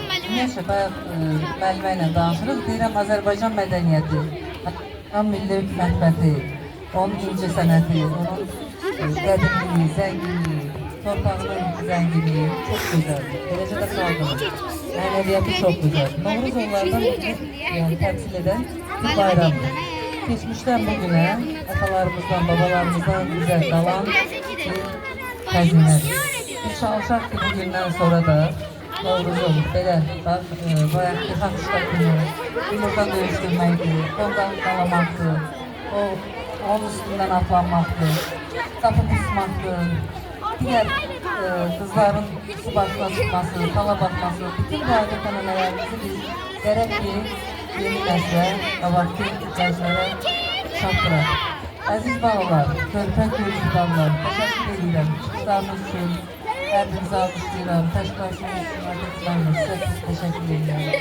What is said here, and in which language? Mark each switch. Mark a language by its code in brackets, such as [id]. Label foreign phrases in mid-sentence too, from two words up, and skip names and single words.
[az] Ümumiyyətlə, bayaq müəllimə ilə danışırıq. Deyirəm, Azərbaycan mədəniyyəti, tam milli mətbəti, onun incə sənəti, onun qədimliyi, zənginliyi, torpağının zənginliyi [tr] çok güzeldir. [az] Eləcə də xalqının mənəviyyatı [tr] çok güzeldir. [az] Novruz onlardan yani təmsil edən bir bayramdır. [tr] Geçmişten bugüne atalarımızdan, babalarımızdan bize kalan bir xəzinədir. [az] Biz çalışaq ki, bugündən sonra da Novruzun belə, bax, bayaq yıxaq ştatını, yumurtan döyüşdürməkdir, ondan qalamaqdır, onun üstündən atlanmaqdır, qapı qısmaqdır, [tr] diğer kızların su başına çıkması, fala bakması, [az] bütün bu adət-ənənələrimizi biz gərək ki, yeni nəslə, qabaqki gənclərə çatdıraq. Əziz balalar, körpə gülücüdanlar, təşəkkür edirəm. Çıxışlarınız üçün hər birinizi alqışlayıram. Təşkilatınız üçün adətləriniz, sizə təşəkkür edirəm.